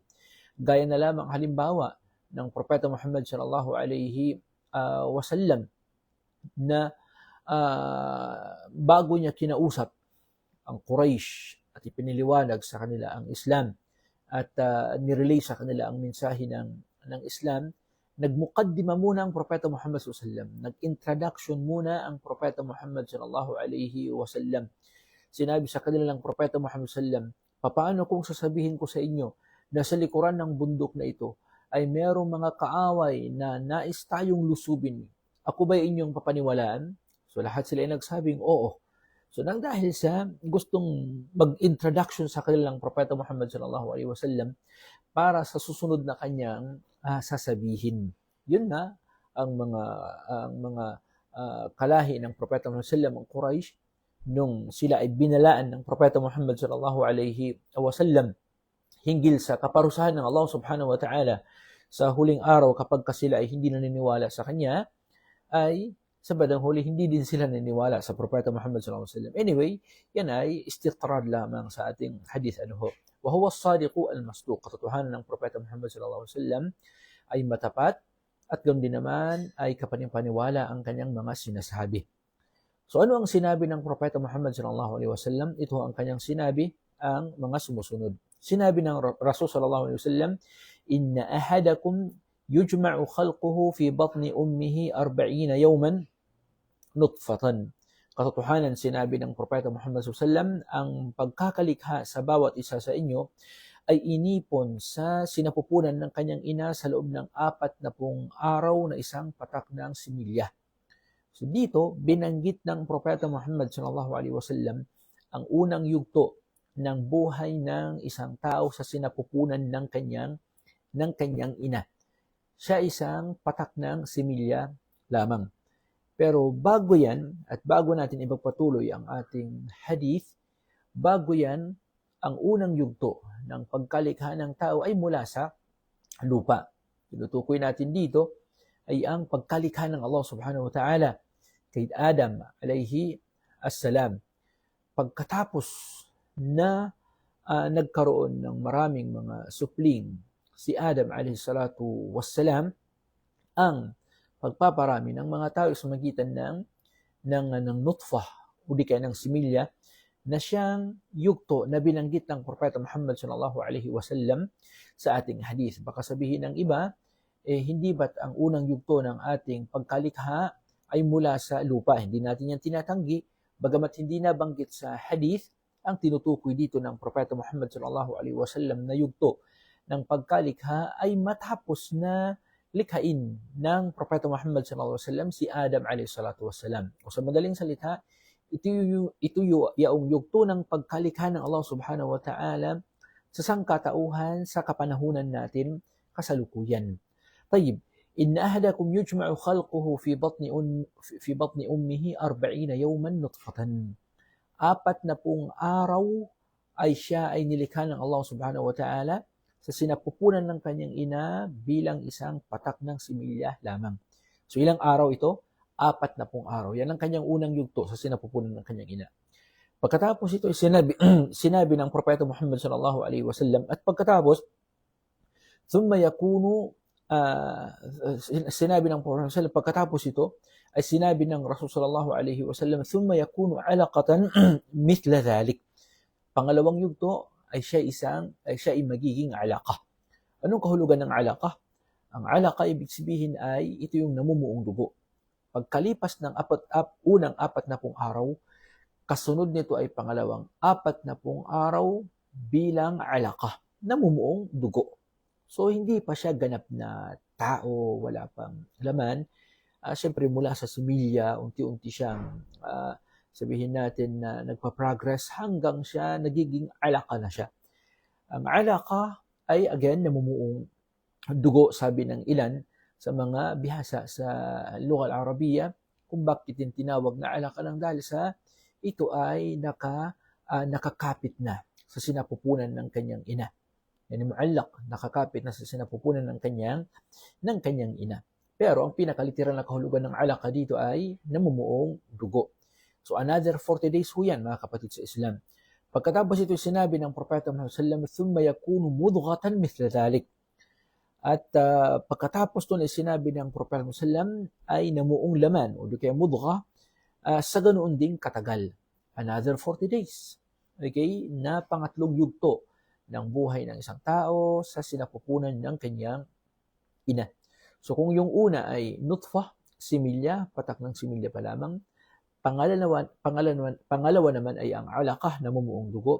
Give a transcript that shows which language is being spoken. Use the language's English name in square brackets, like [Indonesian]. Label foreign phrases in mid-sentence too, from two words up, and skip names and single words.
[Filipino] Gaya na lamang halimbawa ng Propeta Muhammad [Arabic] صلى الله عليه وسلم [Filipino] na bago niya kinausap ang Quraysh at ipiniliwanag sa kanila ang Islam at nirelay sa kanila ang mensahe ng Islam, nagmuqaddima muna ang Propeta Muhammad [Arabic] صلى الله عليه وسلم, [Filipino] nag-introduction muna ang Propeta Muhammad [Arabic] صلى الله عليه وسلم. [Filipino] Sinabi sa kanila ng Propeta Muhammad [Arabic] صلى الله عليه وسلم, [Filipino] papaano kung sasabihin ko sa inyo na sa likuran ng bundok na ito ay merong mga kaaway na nais tayong lusubin? Ako ba inyong papaniwalaan? So lahat sila ay nagsabing oo. So nang dahil sa gustong mag-introduction sa kanilang Propeta Muhammad [Arabic] صلى الله عليه وسلم [Filipino] para sa susunod na kanyang sasabihin. Yun na ang mga kalahi ng Propeta Muhammad [Arabic] صلى الله عليه وسلم, [Filipino] ang Quraysh, nung sila ay binalaan ng Propeta Muhammad [Arabic] صلى الله عليه وسلم [Filipino] hinggil sa kaparusahan ng Allah [Arabic] سبحانه وتعالى [Filipino] sa huling araw kapag sila ay hindi naniniwala sa Kanya, ay sa bandang huli hindi din sila naniniwala sa Propeta Muhammad [Arabic] صلى الله عليه وسلم. [Filipino] Anyway, yan ay istitrad lamang sa ating hadith [Arabic] وهو الصادق المصدوق. [Filipino] Katotohanan ng Propeta Muhammad [Arabic] صلى الله عليه وسلم [Filipino] ay matapat at ganoon din naman ay kapanipaniwala ang kanyang mga sinasabi. So ano ang sinabi ng Propeta Muhammad [Arabic] صلى الله عليه وسلم? [Filipino] Ito ang kanyang sinabi, ang mga sumusunod. Sinabi ng Rasul [Arabic] صلى الله عليه وسلم, "إن أحدكم يجمع خلقه في بطن أمه 40 يوما نطفة." [Filipino] Katotohanan, sinabi ng Propeta Muhammad [Arabic] صلى الله عليه وسلم, [Filipino] ang pagkakalikha sa bawat isa sa inyo ay inipon sa sinapupunan ng kanyang ina sa loob ng 40 araw na isang patak ng similya. So dito, binanggit ng Propeta Muhammad [Arabic] صلى الله عليه وسلم [Filipino] ang unang yugto ng buhay ng isang tao sa sinapupunan ng kanyang ina. Siya isang patak ng similya lamang. Pero bago yan, at bago natin ipagpatuloy ang ating hadith, bago yan, ang unang yugto ng pagkalikha ng tao ay mula sa lupa. Tinutukoy natin dito ay ang pagkalikha ng Allah [Arabic] سبحانه وتعالى [Filipino] kay Adam [Arabic] عليه السلام. [Filipino] Pagkatapos na nagkaroon ng maraming mga supling si Adam [Arabic] عليه الصلاة والسلام, [Filipino] ang pagpaparami ng mga tao sa magitan ng nutfah o di kaya ng similya na siyang yugto na binanggit ng Propeta Muhammad [Arabic] صلى الله عليه وسلم [Filipino] sa ating hadith. Baka sabihin ng iba, hindi ba't ang unang yugto ng ating pagkalikha ay mula sa lupa? Hindi natin yan tinatanggi, bagamat hindi nabanggit sa hadith ang tinutukoy dito ng Propeta Muhammad [Arabic] صلى الله عليه وسلم [Filipino] na yugto ng pagkalikha ay matapos na likhain ng Propeta Muhammad [Arabic] صلى الله عليه وسلم [Filipino] si Adam [Arabic] عليه الصلاة والسلام. [Filipino] O sa madaling salita, ito yung yugto ng pagkalikha ng Allah [Arabic] سبحانه وتعالى [Filipino] sa sangkatauhan sa kapanahunan natin kasalukuyan. [Arabic] طيب، إن أحدكم يجمع خلقه في بطن أمه 40 يوما نطفة. [Filipino] 40 araw ay siya ay nilikha ng Allah [Arabic] سبحانه وتعالى [Filipino] sa sinapupunan ng kanyang ina bilang isang patak ng similya lamang. So ilang araw ito? 40 araw. Yan ang kanyang unang yugto sa sinapupunan ng kanyang ina. Pagkatapos ito sinabi ng Propeta Muhammad [Arabic] صلى الله عليه وسلم, [Filipino] at pagkatapos [Arabic] ثم يكون [Filipino] sinabi ng Propeta sallallahu pagkatapos ito ay sinabi ng Rasul [Arabic] صلى الله عليه وسلم، ثم يكون علقة مثل ذلك. [Filipino] Pangalawang yugto ay siya ay magiging alaqah. Anong kahulugan ng alaqah? Ang alaqah ibig sabihin ay ito yung namumuong dugo. Pagkalipas ng unang 40 araw, kasunod nito ay pangalawang 40 araw bilang alaqah, namumuong dugo. So hindi pa siya ganap na tao, wala pang laman. Siyempre mula sa similya, unti-unti siyang sabihin natin na nagpa-progress hanggang siya nagiging alaka na siya. Ang alaka ay again namumuong dugo, sabi ng ilan sa mga bihasa sa [Arabic] اللغة العربية [Filipino] kung bakit yung tinawag na alaka lang dahil sa ito ay nakakapit na sa sinapupunan ng kanyang ina. [Arabic] يعني معلق, [Filipino] nakakapit na sa sinapupunan ng kanyang ina. Pero ang pinakaliteral na kahulugan ng alaka dito ay namumuong dugo. So [English] another 40 days [Filipino] ho yan, mga kapatid sa Islam. Pagkatapos ito sinabi ng Propeta Muhammad [Arabic] صلى الله عليه وسلم، ثم يكون مضغة مثل ذلك. [Filipino] At pagkatapos doon ay sinabi ng Propeta Muhammad [Arabic] صلى الله عليه وسلم [Filipino] ay namuong laman o di kaya mudgha sa ganoon ding katagal. [English] Another 40 days. Okay? [Filipino] Na pangatlong yugto ng buhay ng isang tao sa sinapupunan ng kanyang ina. So kung yung una ay nutfah, similya, patak ng similya pa lamang, pangalawa naman ay ang alaqah, namumuong dugo.